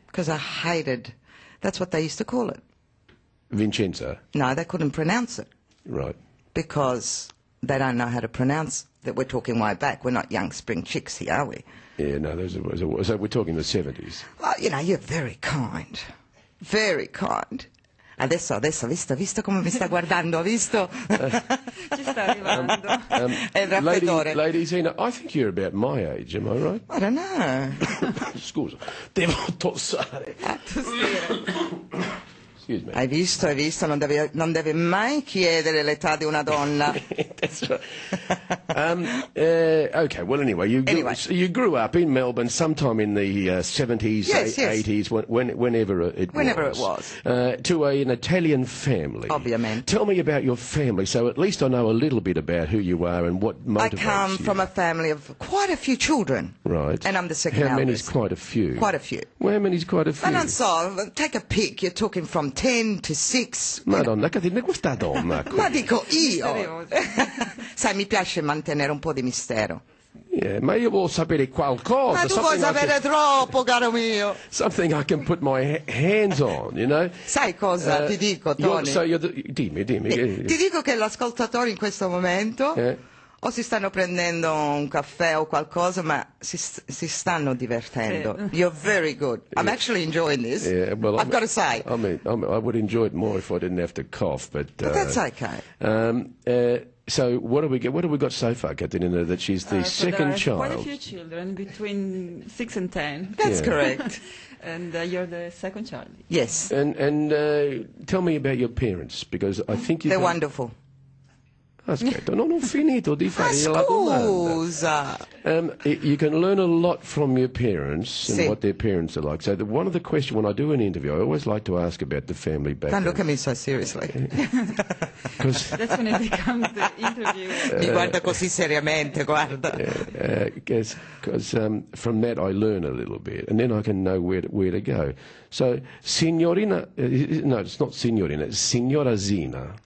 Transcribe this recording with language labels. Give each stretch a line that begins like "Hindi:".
English: Because I hated, that's what they used to call it. Vincenza? No, they couldn't pronounce it. Right. Because they don't know how to pronounce that. We're talking way back. We're not young spring chicks here, are we? Yeah, no, so we're talking the 70s. Well, you're very kind. Very kind.
Italian: Adesso, visto come mi sta guardando, visto? Ci sta arrivando. È il raffreddore.
English: Lady Zeena, I think you're about my age, am I right? I don't know.
Italian: Scusa, devo tossare.
English: Excuse me.
Italian: Hai visto, non deve mai chiedere l'età di una donna.
English: That's right. Okay, well, anyway, you grew up in Melbourne sometime in the 70s, yes. 80s, whenever it was. To an Italian family.
Italian: Ovviamente.
English: Tell me about your family, so at least I know a little bit about who you are and what motivates you. I come from a family of quite a few children. Right. And I'm the second eldest. How many's eldest. quite a few? Quite a few. Well, how many's quite a few?
Italian: Ma non so,
English: take a pick, you're talking from 10 to 6.
Italian: Madonna, che ne questa donna? Ma dico io. Misterioso. Sai, mi piace mantenere un po' di mistero. Yeah, ma io voglio sapere qualcosa. Ma tu vuoi sapere troppo, caro mio.
English: Something I can put my hands on, you know.
Italian: Sai cosa ti dico, Tony? Dimmi. Ti dico che gli ascoltatori in questo momento o si stanno prendendo un caffè o qualcosa, ma si stanno divertendo.
English: You're very good. I'm actually enjoying this. Yeah, well, I've got to say. I mean, I would enjoy it more if I didn't have to cough, but that's okay. So what have we got so far, Katerina? That she's the second child. Quite a few children between 6 and 10. That's correct. And you're the second child. Yes. And tell me about your parents, because I think they're wonderful.
Italian: Aspetta, non ho finito di fare la domanda. Scusa.
English: You can learn a lot from your parents and what their parents are like. So one of the questions when I do an interview, I always like to ask about the family background. Don't look at me so seriously. That's when it becomes the interview.
Italian: Mi guarda così seriamente, guarda.
English: Because from that I learn a little bit, and then I can know where to go. So, Signorina, no, it's not Signorina, it's Signora Zeena.